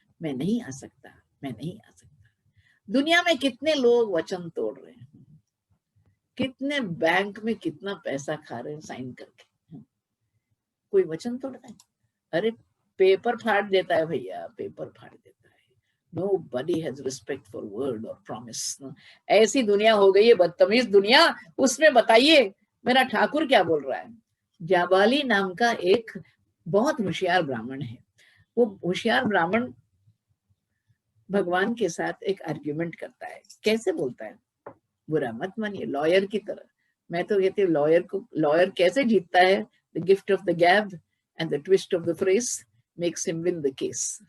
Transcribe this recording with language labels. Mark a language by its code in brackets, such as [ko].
[hi] मैं नहीं आ सकता, मैं नहीं आ सकता। दुनिया में कितने लोग वचन तोड़ रहे हैं, कितने बैंक में कितना पैसा खा रहे हैं साइन करके, कोई वचन तोड़ता है? अरे पेपर फाड़ देता है भैया, पेपर फाड़ देता है। [en] Nobody has respect for word or promise. [hi] ऐसी दुनिया हो गई है, बदतमीज दुनिया। उसमें बताइए मेरा ठाकुर क्या बोल रहा है। जाबाली नाम का एक बहुत होशियार ब्राह्मण है। वो होशियार ब्राह्मण भगवान के साथ एक आर्ग्यूमेंट करता है। कैसे बोलता है, बुरा मत मानिए, लॉयर की तरह। मैं तो कहती हूँ लॉयर कैसे जीतता है, [en] The gift of the gab and the twist of the phrase makes him win the case.